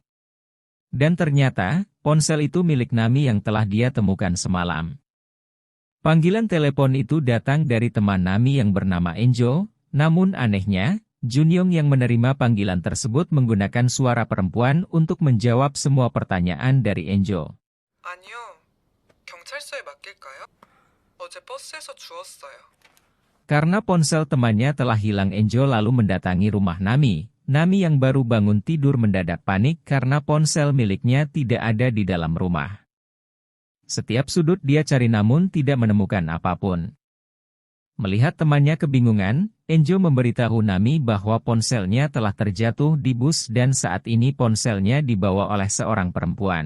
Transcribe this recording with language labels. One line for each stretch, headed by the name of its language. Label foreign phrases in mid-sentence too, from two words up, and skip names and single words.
Indonesian: Dan ternyata, ponsel itu milik Nami yang telah dia temukan semalam. Panggilan telepon itu datang dari teman Nami yang bernama Enjo, namun anehnya, Jun Yong yang menerima panggilan tersebut menggunakan suara perempuan untuk menjawab semua pertanyaan dari Enjo.
Korean: 아니요. 경찰서에 맡길까요? 어제 버스에서 주웠어요.
Indonesian: Karena ponsel temannya telah hilang, Enjo lalu mendatangi rumah Nami. Nami yang baru bangun tidur mendadak panik karena ponsel miliknya tidak ada di dalam rumah. Setiap sudut dia cari namun tidak menemukan apapun. Melihat temannya kebingungan, Enjo memberitahu Nami bahwa ponselnya telah terjatuh di bus dan saat ini ponselnya dibawa oleh seorang perempuan.